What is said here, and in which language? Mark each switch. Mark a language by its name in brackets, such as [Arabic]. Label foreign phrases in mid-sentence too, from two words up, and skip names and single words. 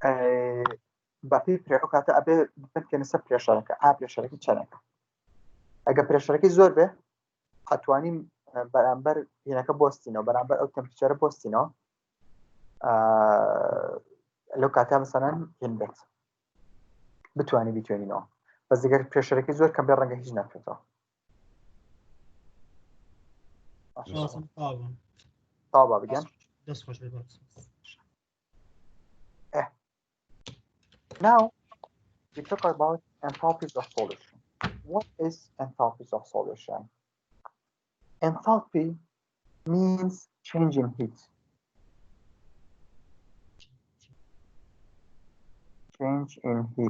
[Central Kurdish] بەپی ئەو کاتە ئەبێ بکەنە سەر پرێشەرەکە پرێشەرەکی چەندێکە ئەگە پرێشەرەکی زۆر بێ ئەتوانین بەرامبەر هینەکە بۆستینەوە بەرامبەر ئەو تەمپێچەرە بۆستینەوە لەو کاتە مەسەلەن هین بێت بتوانین بیتوێنینەوە بەس دەگەر پرێشەرەکی زۆر کەم بێ ڕەنگە هیچ ناکرێتەوە تاوا بگەن دەست خۆش بێت. [English] Now we talk about enthalpies of solution. What is enthalpies of solution? Enthalpy means change in heat. Change in heat.